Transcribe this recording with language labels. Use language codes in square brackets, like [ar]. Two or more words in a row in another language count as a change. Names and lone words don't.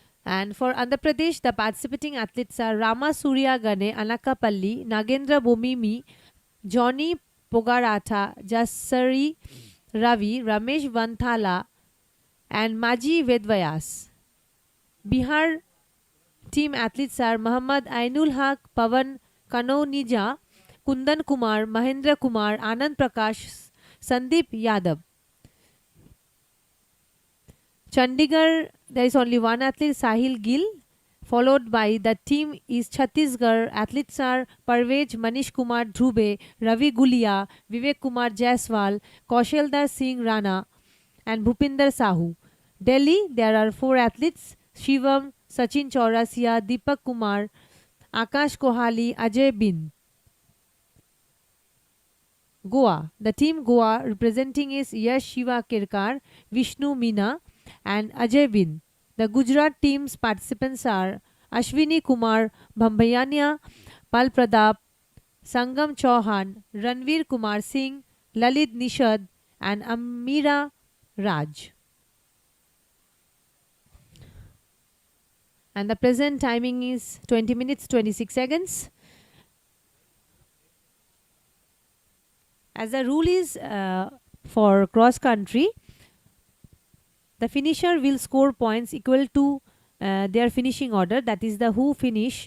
[en] And for Andhra Pradesh, the participating athletes are Rama Surya Gane Anakapalli, Nagendra Bomimi, Johnny Pogaratha, Jasari Ravi, Ramesh Vanthala, and Maji Vedvayas. Bihar team athletes are Muhammad Ainul Haq, Pavan Kanonija, Kundan Kumar, Mahendra Kumar, Anand Prakash, Sandeep Yadav. Chandigarh, there is only one athlete, Sahil Gill, followed by the team is Chhattisgarh. Athletes are Parvez Manish Kumar Dhrube, Ravi Gulia, Vivek Kumar Jaiswal, Kausheldar Singh Rana, and Bhupinder Sahu. Delhi, there are 4 athletes, Shivam, Sachin Chaurasia, Deepak Kumar, Akash Kohali, Ajay Bin. Goa, the team Goa representing is Yash Shiva Kirkar, Vishnu Meena, and Ajay Bin. The Gujarat team's participants are Ashwini Kumar Bhambayania, Pal Pradap, Sangam Chauhan, Ranveer Kumar Singh, Lalit Nishad, and Amira Raj. And the present timing is 20 minutes 26 seconds. As the rule is for cross country, the finisher will score points equal to their finishing order, that is the who finish.